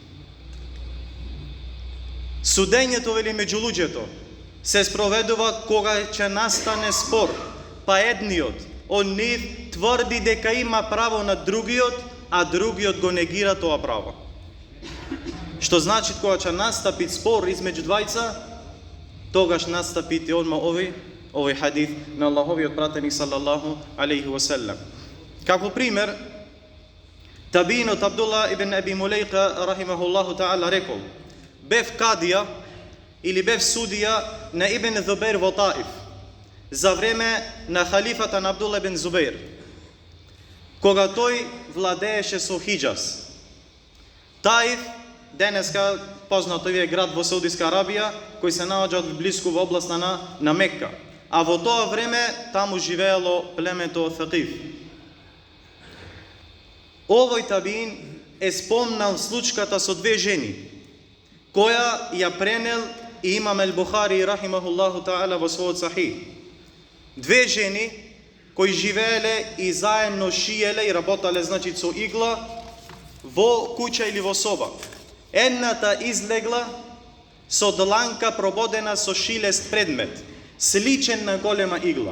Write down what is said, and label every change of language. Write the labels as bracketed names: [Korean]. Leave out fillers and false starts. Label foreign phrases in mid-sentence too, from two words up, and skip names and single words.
[Macedonian] Судењето, вели, меѓу луѓето се спроведува кога ќе настане спор, па едниот од нив тврди дека има право на другиот, а другиот го негира тоа право. Што значи кога ќе настапи спор измеѓу двајца, тогаш настапите одма овој хадис на Аллаховиот пратеник [Arabic] صلى الله عليه وسلم. [Macedonian] Како пример, табинот Абдулла ибн Аби Мулейка [Arabic] رحمه الله تعالى [Macedonian] рекол: бев кадија или бев судија на Ибн Зубейр во Таиф за време на халифата на Абдулла ибн Зубейр, кога тој владееше со Хиджаз. Таиф денеска познатовиот град во Саудиска Арабија, кој се наоѓа блиску во областа на Мекка, а во тоа време таму живеело племето Thaqif. Овој табин е спомнал случката со две жени, која ја пренел и имам Ал-Бухари [Arabic] رحمه الله تعالى [Macedonian] во својот сахих. Две жени кои живееле и заедно шиеле и работале, значи, со игла во куќа или во соба. Едната излегла со дланка прободена со шилест предмет, сличен на голема игла.